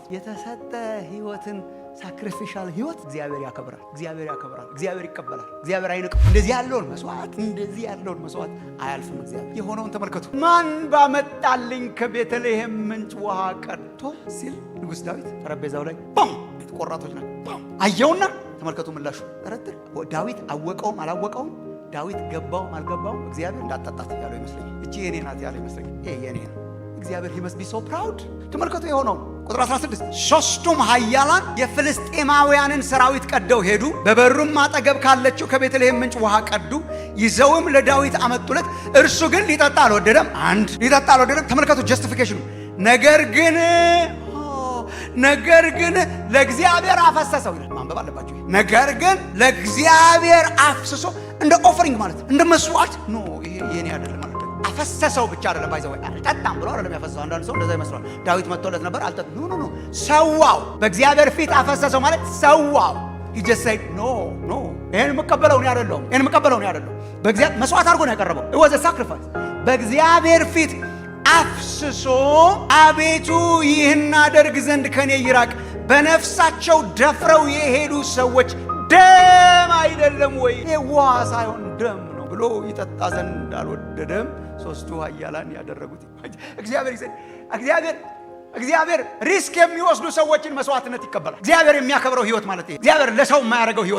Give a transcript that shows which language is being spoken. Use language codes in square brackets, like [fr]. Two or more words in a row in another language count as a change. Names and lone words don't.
[am] የተሰጠ ህይወትን ሳክሪፊሻል ህይወት እግዚአብሔር ያከብራል። እግዚአብሔር ይቀበላል። እግዚአብሔር አይንቅም። እንደዚህ ያለውን መስዋዕት አያልፍም። እግዚአብሔር የሆነውን ተመልከቱ። ማን ባመጣልኝ ከቤተልሔም ምንጭ ውሃ ቀድቶ ሲል ንጉሥ ዳዊት ጠረጴዛው ላይ ቆራጦች ናቸው አየውና፣ ተመልከቱ ምላሹ። ጠረጥር ዳዊት አወቀውም አላወቀውም፣ ዳዊት ገባውም አልገባውም፣ እግዚአብሔር እንዳጣጣት ያለው ይመስለኛል። እቺ የኔ ናት ያለው ይመስለኛል። ይሄ የኔ ነው። እግዚአብሔር [en] he must be so proud። [am] ተመልከቱ የሆነው ቁጥር 16 ሦስቱም ኃያላን የፍልስጤማውያንን ሰራዊት ቀደው ሄዱ፣ በበሩም አጠገብ ካለችው ከቤተልሔም ምንጭ ውሃ ቀዱ፣ ይዘውም ለዳዊት አመጡለት። እርሱ ግን ሊጠጣ አልወደደም። ተመልከቱ ጀስቲፊኬሽኑ። ነገር ግን ለእግዚአብሔር አፈሰሰው ይላል። ማንበብ አለባችሁ። ነገር ግን ለእግዚአብሔር አፍስሶ እንደ ኦፈሪንግ ማለት እንደ መስዋዕት ነው። ይሄ የኔ አይደለም ማለት አፈሰሰው ብቻ አይደለም። ባይዘው አልጠጣም ብሎ አይደለም ያፈሰሰው። አንዳንድ ሰው እንደዛ ይመስላል። ዳዊት መጥቶለት ነበር አልጠጣም። ኖ ሰዋው። በእግዚአብሔር ፊት አፈሰሰው ማለት ሰዋው። [en] he just said no [am] ይሄን መቀበለው ነው አይደለም። በእግዚአብሔር መስዋዕት አድርጎ ነው ያቀረበው። [en] it was a sacrifice። [am] በእግዚአብሔር ፊት አፍስሶ አቤቱ ይህን አደርግ ዘንድ ከኔ ይራቅ፣ በነፍሳቸው ደፍረው የሄዱ ሰዎች ደም አይደለም ወይ? ይሄ ውሃ ሳይሆን ደም ነው። ብሎ ይጠጣ ዘንድ አልወደደም። ሦስቱ ኃያላን ያደረጉት እግዚአብሔር ሪስክ የሚወስዱ ሰዎችን መስዋዕትነት ይቀበላል። እግዚአብሔር የሚያከብረው ህይወት ማለት ይሄ። እግዚአብሔር ለሰው የማያደርገው ህይወት